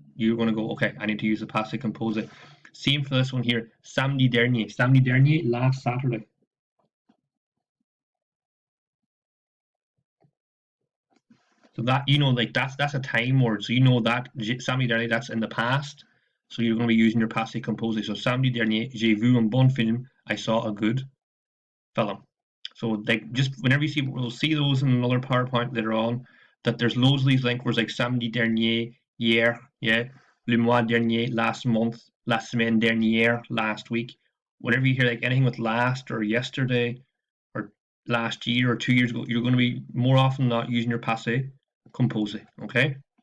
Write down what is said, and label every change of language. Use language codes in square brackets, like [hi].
[en] You're going to go, okay, I need to use the passé composé. Same for this one here, samedi dernier. Samedi dernier, last Saturday. So that, you know, like that's a time word. So you know that samedi dernier, that's in the past. So you're going to be using your passé composé. [fr] So samedi dernier, j'ai vu un bon film. [en] I saw a good film. So like just whenever you see, we'll see those in another PowerPoint later on. That there's loads of these link words like samedi dernier, hier, yeah, le mois dernier, last month, la semaine dernière, last week. Whenever you hear like anything with last or yesterday or last year or 2 years ago, you're going to be more often not using your passé composé. Okay.